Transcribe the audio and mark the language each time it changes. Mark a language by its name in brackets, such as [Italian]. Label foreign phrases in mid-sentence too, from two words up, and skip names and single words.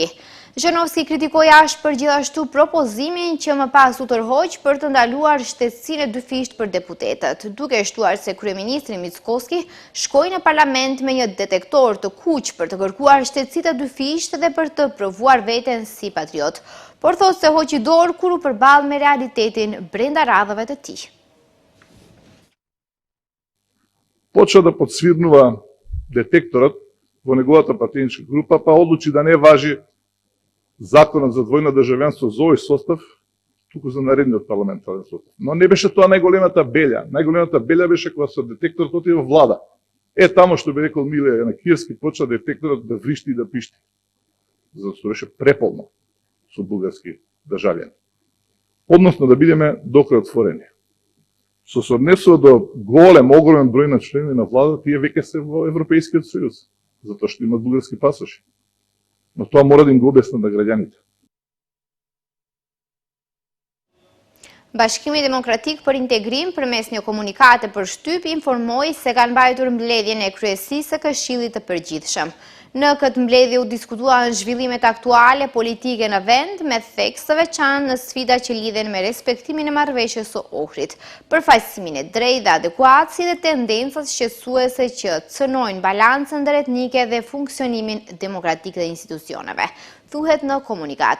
[Albanian] Zhernovski kritikoi ashpër gjithashtu propozimin që më pas u tërhoq për të ndaluar shtetësinë e dyfisht për deputetët, duke shtuar se kryeministri Mickoski shkoi në parlament me një detektor të kuq për të kërkuar shtetësitë e dyfisht dhe për të provuar veten si patriot, por thotë se hoqi dorë kur u përball me realitetin brenda radhave të tij. [Macedonian] Почва да подсвирнува детекторот во неговата партијничка група, па одлучи да не важи законот за двојно државјанство за овој состав, туку за наредниот парламентарен состав. Но не беше тоа најголемата белја. Најголемата белја беше кога со детекторот отиде во влада. Тамо што би рекол Миле Јанакиевски, почва детекторот да вришти и да пишти. Зато беше преполно со бугарски државјани. Односно да бидеме докрај отворени. Со се однесува до огромен број на члени на влада, тие веќе се во Европејскиот сојуз, затоа што имат бугарски пасоши. Но тоа мора да им го објаснат на граѓаните. [Albanian] Bashkimi Demokratik për Integrim përmes një komunikate për shtyp informoi se kanë mbajtur mbledhjen e kryesisë së Këshillit të Përgjithshëm. Në këtë mbledhje u diskutuan zhvillimet aktuale politike në vend me theks të veçantë në sfidat që lidhen me respektimin e marrëveshjes së Ohrit, përfaqësimin e drejtë dhe adekuat, si dhe tendencat shqetësuese që cënojnë balancën ndëretnike dhe funksionimin demokratik të institucioneve, thuhet në komunikat.